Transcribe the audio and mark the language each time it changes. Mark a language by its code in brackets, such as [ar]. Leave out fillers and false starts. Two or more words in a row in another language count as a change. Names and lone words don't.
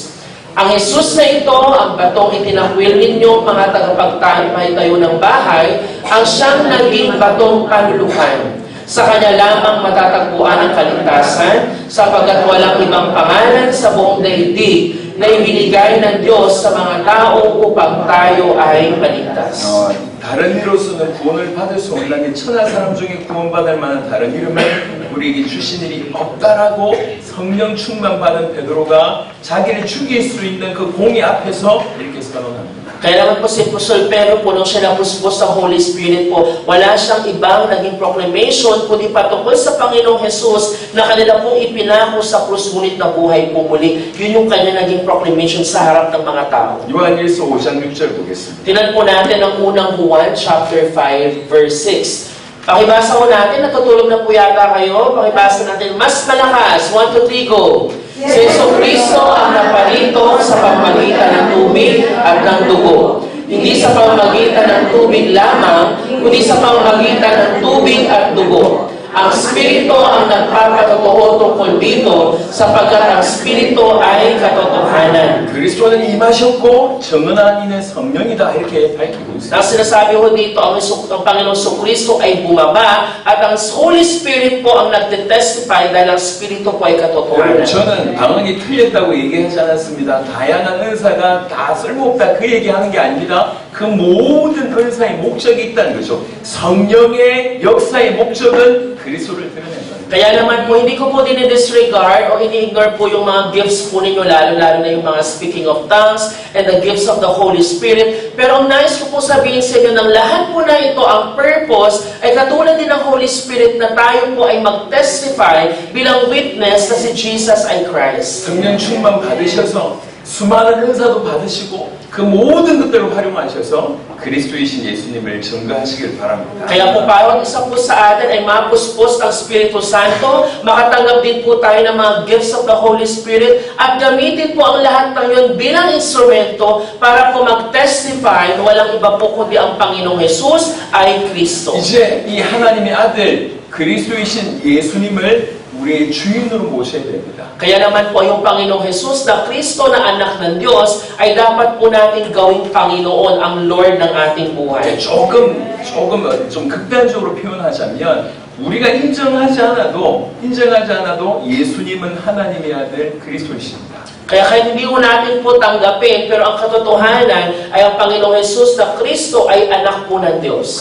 [tl] Ang Jesus na ito, ang batong itinakwil ninyo, mga tagapagtayo ng bahay, ang siyang naging batong panulukan. Sa Kanya lamang matatagpuan ang kaligtasan, sapagkat walang ibang pangalan sa buong daigdig na ibinigay ng Diyos sa mga tao upang tayo ay maligtas. [ko] 다른 이로서는 구원을 받을 수 없는 게 천하 사람 중에 구원받을 만한 다른 이름을 우리에게 주신 일이 없다라고 성령 충만 받은 베드로가 자기를 죽일 수 있는 그 공의 앞에서 이렇게 선언합니다. [tl] Kaya naman po si Apostol Pedro po nung siya napuspos sa [en] Holy Spirit [tl] po, wala siyang ibang naging proclamation kundi patungkol sa Panginoong Jesus na kanila pong ipinako sa krus ngunit na buhay po muli. Yun yung kanya naging proclamation sa harap ng mga tao. [ko] 요한일서 5장 6절 보겠습니다. [tl] Tinan po natin ang unang Juan [en] chapter 5 verse 6. [tl] Pakibasa ko natin, natutulog na po yata kayo. Pakibasa natin, mas malakas. 1, 2, 3, go! Si Jesucristo ang napalito sa pamamagitan ng tubig at ng dugo. Hindi sa pamamagitan ng tubig lamang, kundi sa pamamagitan ng tubig at dugo. Ang Espiritu ang nagpapatotoo tungkol dito sapagkat ang Espiritu ay katotohanan. [ko] 그리스도는 임하셨고 정언한 이는 성령이다 이렇게 밝히고 있습니다. [tl] Ang sinasabi ko dito, ang Panginoong Jesucristo ay bumaba at ang [en] Holy Spirit [tl] po ang nagtitestify dahil ang Espiritu po ay katotohanan. [ko] 저는 방언이 틀렸다고 얘기하지 않았습니다. 다양한 은사가 다 쓸모없다 그 얘기하는 게 아닙니다. 그 모든 은사의 목적이 있다는 거죠. 성령의 역사의 목적은 그리스도를 드러낸다. [tl] Kaya naman po, hindi ko po dinidisregard o ini-ignore po yung mga gifts po ninyo, lalo-lalo na yung mga [en] speaking of tongues and the gifts of the Holy Spirit. [tl] Pero ang nais ko po sabihin sa inyo ng lahat po na ito, ang purpose ay katulad din ng [en] Holy Spirit [tl] na tayo po ay mag-testify bilang witness na si Jesus ay Christ. [ko] 성령 충만 받으셔서 수많은 은사도 받으시고 그 모든 것들을 활용하셔서 그리스도이신 예수님을 증거하시길 바랍니다. [tl] Kaya po bawat isa po sa atin ay mapuspos ang Espiritu Santo, makatanggap din po tayo ng mga [en] gifts of the Holy Spirit, [tl] at gamitin po ang lahat ng yun bilang instrumento para po mag-testify na walang iba po kundi ang Panginoong Jesus ay Kristo. [ko] 이제 이 하나님의 아들 그리스도이신 예수님을 우리의 주인으로 모셔야 됩니다. [tl] Kaya naman po yung Panginoong Jesus na Kristo na anak ng Diyos ay dapat po natin gawing Panginoon, ang Lord ng ating buhay. [ko] 조금 좀 극단적으로 표현하자면 우리가 인정하지 않아도 예수님은 하나님의 아들 그리스도이십니다. [tl] Kaya kahit hindi po natin po tanggapin, pero ang katotohanan ay ang Panginoong Jesus na Kristo ay anak po ng Diyos.